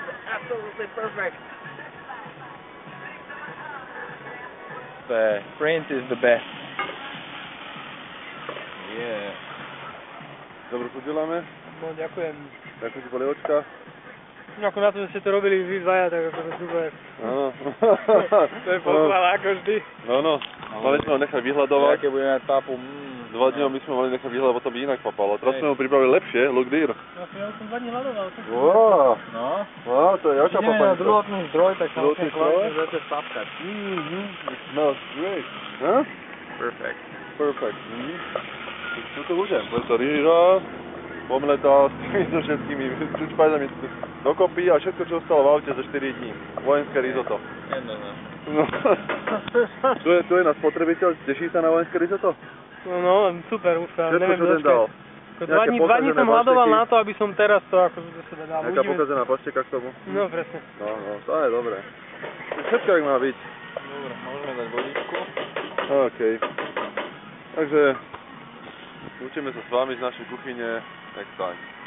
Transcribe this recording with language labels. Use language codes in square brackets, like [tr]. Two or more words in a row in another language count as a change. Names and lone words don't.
[en] Absolutely perfect. The print is the best. Yeah. [sk] Dobre chuť želáme. No, ďakujem. Ďakujem ti polievočka. No, ako na to, že ste to robili vy dvaja, tak akože super. Áno. To je pochvala, ako vždy. Áno. Mali sme ho nechať vyhľadovať. Aké budeme mať papu. 2 dní my sme mali nechať vyhľadovať, potom by inak papalo. Teraz sme ho pripravili lepšie, [en] look dear. [sk] No, ja som 2 dní hľadoval. Wow. No. Wow, to je jaká Ideme na papanica. druhotný zdroj, tak sa Druhotný musím kvalitne zdroj? začať papkať. [en] It smells great. Huh? Perfect. Perfect. [sk] Čo to bude? Bude to rýža, omleta s týmito všetkými čučpajdami dokopy a všetko, čo ostalo v aute za 4 dní. Vojenské risotto. No. Tu je náš spotrebiteľ, teší sa na vojenské risotto? No, super, už sa Všetko, neviem čo ten dal. Dva dní som hľadoval na to, aby som teraz to ako sa dal. Nejaká pokazená pašteka k tomu? No, presne. No, to je dobré. Všetko, jak má byť. Dobre, môžeme dať vodičku. OK. Takže učíme sa s vami z našej kuchyne [en] next time.